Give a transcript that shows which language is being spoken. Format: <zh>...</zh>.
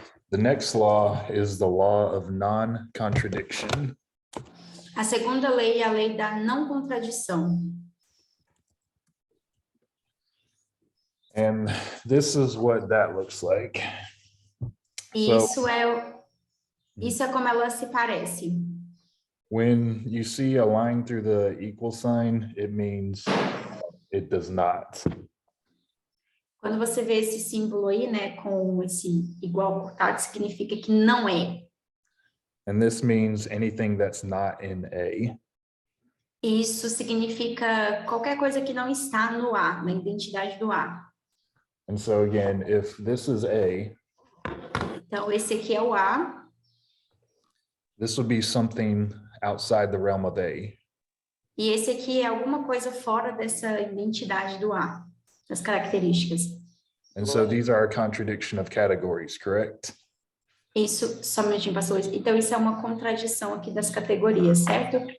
<en>The next law is the law of non-contradiction.</en> <pt>A segunda lei é a lei da não contradição.</pt> <en>And this is what that looks like.</en> <pt>E isso é como ela se parece.</pt> <en>When you see a line through the equal sign, it means it does not.</en> <pt>Quando você vê esse símbolo aí, né, com esse igual cortado, significa que não é.</pt> <en>And this means anything that's not in A.</en> <pt>Isso significa qualquer coisa que não está no A, na identidade do A.</pt> <en>And so again, if this is A,</en> <pt>então esse aqui é o A.</pt> <en>This would be something outside the realm of A.</en> <pt>E esse aqui é alguma coisa fora dessa identidade do A, das características.</pt> <en>And so these are a contradiction of categories, correct?</en> <pt>Isso, só um minutinho, pastor. Então, isso é uma contradição aqui das categorias, certo?</pt>